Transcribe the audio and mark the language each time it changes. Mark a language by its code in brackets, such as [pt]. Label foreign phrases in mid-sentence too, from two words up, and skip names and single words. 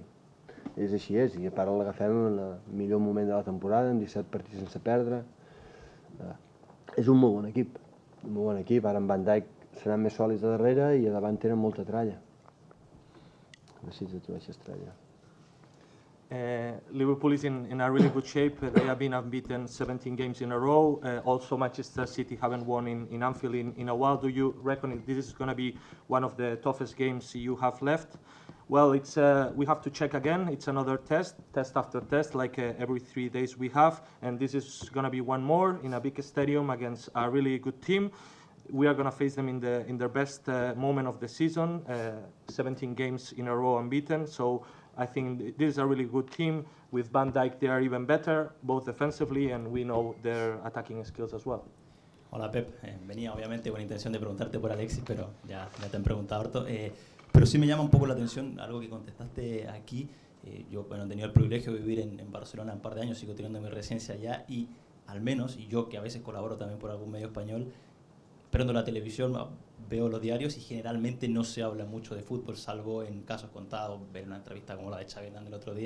[ca] És així és, i a part l'agafem en el millor moment de la temporada, amb 17 partits sense perdre. És un molt bon equip, ara amb Van Dijk seran més sòlids a darrere i a davant tenen molta tralla. Necessito aquesta estrella. [en] Liverpool is in a really good shape. They have been unbeaten 17 games in a row. Also, Manchester City haven't won in Anfield in a while. Do you reckon this is going to be one of the toughest games you have left? Well, we have to check again. It's another test after test, like every 3 days we have. And this is going to be one more in a big stadium against a really good team. We are going to face them in their best moment of the season, 17 games in a row unbeaten. So I think this is a really good team. With Van Dijk, they are even better, both defensively, and we know their attacking skills as well. [es] Hola, Pep. Venía obviamente con intención de preguntarte por Alexis, pero ya te han preguntado harto. Pero sí me llama un poco la atención algo que contestaste aquí. Yo he tenido el privilegio de vivir en Barcelona un par de años, sigo teniendo mi residencia allá, y al menos, y yo que a veces colaboro también por algún medio español, prendo la televisión, veo los diarios y generalmente no se habla mucho de fútbol, salvo en casos contados, ver una entrevista como la de Xavi Hernández el otro día.